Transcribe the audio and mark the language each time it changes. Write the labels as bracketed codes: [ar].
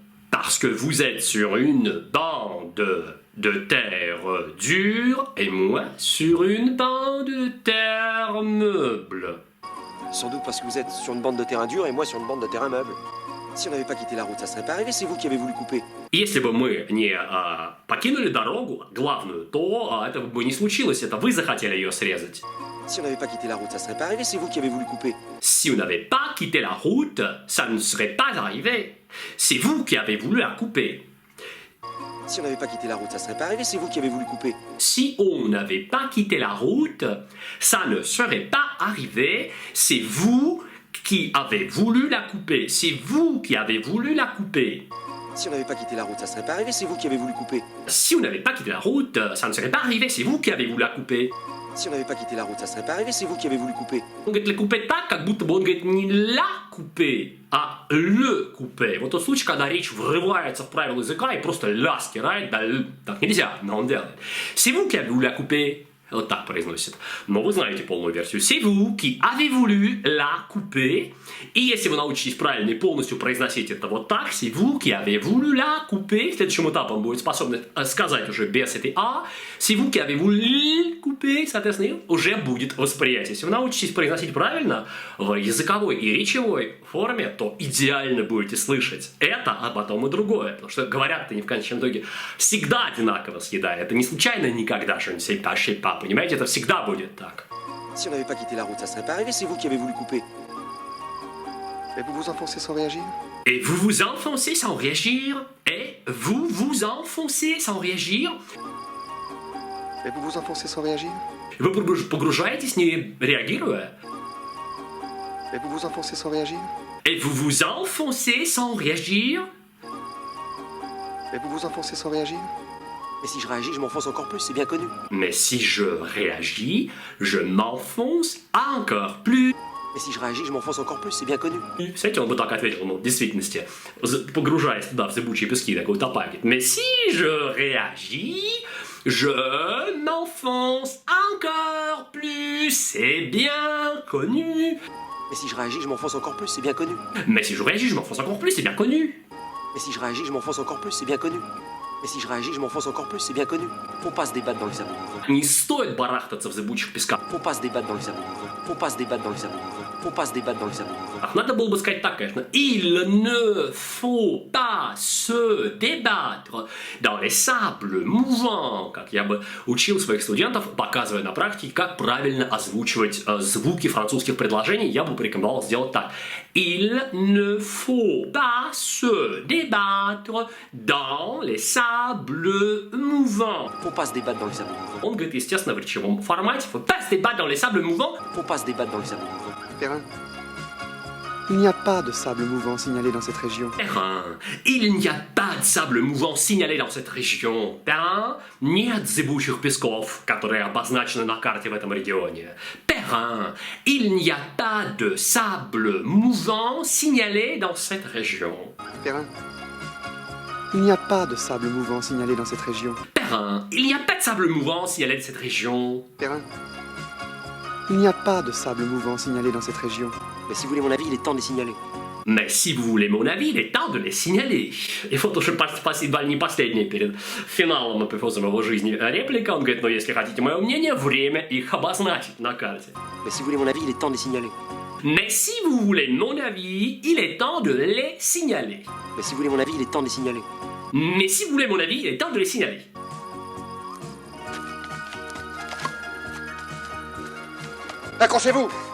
[fr] Parce que vous êtes sur une bande de terre dure et moi sur une bande de terre meuble. Sans doute parce que vous êtes sur une bande de terrain dur et moi sur une bande de terrain meuble. Si on n'avait pas quitté la route, ça serait pas arrivé, c'est vous qui avez voulu couper. [ru] Если бы мы не покинули дорогу главную, то этого бы не случилось, это вы захотели ее срезать. [fr] Si on n'avait pas quitté la route, ça serait pas arrivé, c'est vous qui avez voulu couper. Si on n'avait pas quitté la route, ça ne serait pas arrivé. C'est vous qui avez voulu la couper. Si on n'avait pas quitté la route, ça serait pas arrivé, c'est vous qui avez voulu couper. Si on n'avait pas quitté la route, ça ne serait pas arrivé. C'est vous qui avez voulu la couper. C'est vous qui avez voulu la couper. Si on n'avait pas quitté la route, ça serait pas arrivé, c'est vous qui avez voulu couper. Si on n'avait pas quitté la route, ça ne serait pas arrivé. C'est vous qui avez voulu la couper. Si on n'avait pas quitté la route, ça serait pas arrivé, c'est vous qui avez voulu couper. [ru] Он говорит, le coupez так, как будто бы он говорит не la couper, а le couper. Вот тот случай, когда речь врывается в правила языка и просто ля стирает, да, так нельзя, но он делает. C'est vous qui avez voulu la couper. Вот так произносит. Но вы знаете полную версию. [fr] C'est vous qui avez voulu la couper. [ru] И если вы научитесь правильно и полностью произносить это вот так, [fr] c'est vous qui avez voulu la couper. [ru] Следующим этапом будет способность сказать уже без этой «а». [fr] C'est vous qui avez voulu couper. [ru] Соответственно, уже будет восприятие. Если вы научитесь произносить правильно в языковой и речевой форме, то идеально будете слышать это, а потом и другое. Потому что говорят-то не в конечном итоге всегда одинаково съедая. Это не случайно никогда что-нибудь «c'est pas». Понимаете, это всегда будет так. [fr] Si on n'avait pas quitté la route, ça serait pas arrivé, c'est vous qui avez voulu couper. Et vous vous enfoncez sans réagir? Et vous vous enfoncez sans réagir. Et vous vous enfoncez sans réagir. Et vous vous enfoncez sans réagir? [ru] Вы погружаетесь, не реагируя. [fr] Et vous vous enfoncez sans réagir? Et vous vous enfoncez sans réagir. Et vous vous enfoncez sans réagir? Mais si je réagis, je m'enfonce encore plus, c'est bien connu. Mais si je réagis, je m'enfonce encore plus. Mais si je réagis, je m'enfonce encore plus, c'est bien connu. [ru] Кстати, он бы так ответил, ну, в действительности, погружаясь туда, в зыбучие пески, такой утопая. [fr] Mais si je réagis, je m'enfonce encore plus, c'est bien connu. Mais si je réagis, je m'enfonce encore plus, c'est bien connu. Mais si je réagis, je m'enfonce encore plus, c'est bien connu. Mais si je réagis, je m'enfonce encore plus, c'est bien connu. Mais si je réagis, je m'enfonce encore plus, c'est bien connu. Faut pas se débattre dans les abonnés. [ru] Не стоит барахтаться в зыбучих песках. [fr] Faut pas se débattre dans les abonnés. Faut pas se débattre dans les abonnés. Faut pas se débattre dans les abonnés. [ru] Надо было бы сказать так, конечно. [fr] Il ne faut pas se débattre dans les sables mouvants. [ru] Как я бы учил своих студентов, показывая на практике, как правильно озвучивать звуки французских предложений, я бы порекомендовал сделать так. [fr] Il ne faut pas se débattre dans les sables mouvants. Faut pas se débattre dans les abonnés. [ru] Он говорит, естественно, в речевом формате. [fr] Faut pas se débattre dans les sables mouvants. Faut pas se débattre dans les abonnés. Perrin, il n'y a pas de sable mouvant signalé dans cette région. Perrin, il n'y a pas de sable mouvant signalé dans cette région. [ru] Perrin, нет зыбучих песков, которые обозначены на карте в этом регионе. [fr] Perrin, il n'y a pas de sable mouvant signalé dans cette région. Perrin, il n'y a pas de sable mouvant signalé dans cette région. Perrin, il n'y a pas de sable mouvant signalé dans cette région. Perrin, il n'y a pas de sable mouvant signalé dans cette région. Mais si vous voulez mon avis, il est temps de les signaler. Mais si vous voulez mon avis, il est temps de les signaler. [ru] И вот уже не последняя перед финалом апофеозом его жизни реплика. Он говорит, но если хотите мое мнение, время их обозначить на карте. [fr] Mais si vous voulez mon avis, il est temps de les signaler. Mais si vous voulez mon avis, il est temps de les signaler. Mais si vous voulez mon avis, il est temps de les signaler. Mais si vous voulez mon avis, il est temps de les signaler. Accrochez-vous!